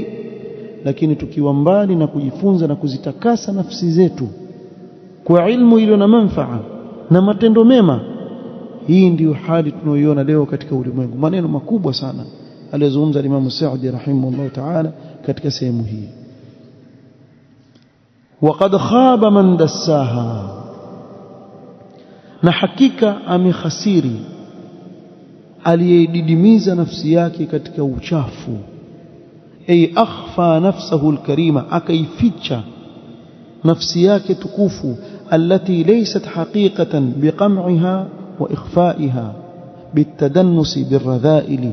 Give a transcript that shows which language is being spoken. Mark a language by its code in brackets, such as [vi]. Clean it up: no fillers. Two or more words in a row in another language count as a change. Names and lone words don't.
[sw] Lakini tukiwa mbali na kujifunza na kuzitakasa nafsi zetu kwa ilmu iliyo na manufaa na matendo mema, hii ndiyo hali tunayoiona leo katika ulimwengu. Maneno makubwa sana alizungumza Imam Saudi [ar] رحمه الله تعالى [sw] katika sehemu hii. [ar] وقد خاب من دساها, [sw] na hakika amekhasiri aliyedidimiza nafsi yake katika uchafu. [ar] أي أخفى نفسه الكريمة, [sw] akaificha nafsi yake tukufu, [ar] التي ليست حقيقة بقمعها وإخفائها بالتدنس بالرذائل.